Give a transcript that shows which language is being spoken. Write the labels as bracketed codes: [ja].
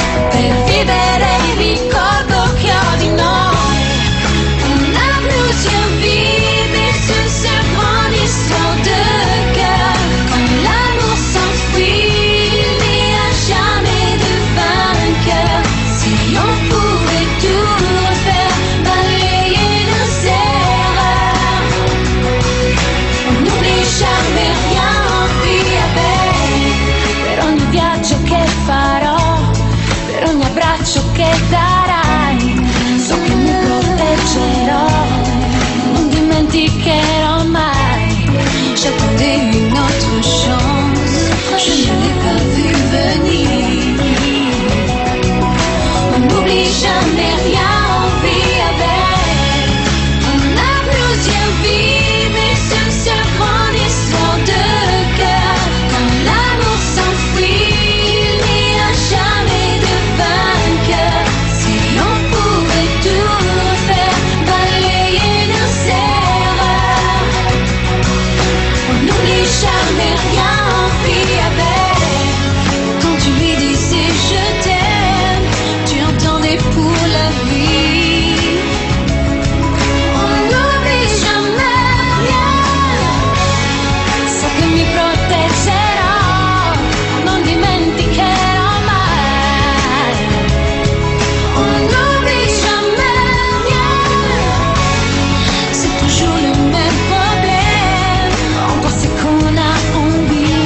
[it] Per vivere il ricordo che ho di noi. [fr] On a plusieurs vies, mais c'est cette grande histoire de cœur. Quand l'amour s'enfuit, il n'y a jamais de vainqueur. Si on pouvait tout refaire, balayer nos erreurs. On n'oublie jamais rien, on vit avec. [it] Per ogni viaggio che farò, per ogni abbraccio che darai, so che mi proteggerò, non dimenticherò mai. [fr] J'attendais une autre chance, je ne l'ai pas vu venir. On n'oublie jamais rien, on vit avec. On a plusieurs vies, mais c'est cette grande histoire de cœur. Quand l'amour s'enfuit, il n'y a jamais de vainqueur. Si on pouvait tout refaire, balayer nos erreurs. On n'oublie jamais rien, on vit avec. Quand tu lui disais je t'aime, tu entendais pour la vie. On n'oublie jamais rien, [it] so che mi proteggerò, non dimenticherò mai. [fr] On n'oublie jamais rien, c'est toujours le même problème. Encore c'est qu'on a envie.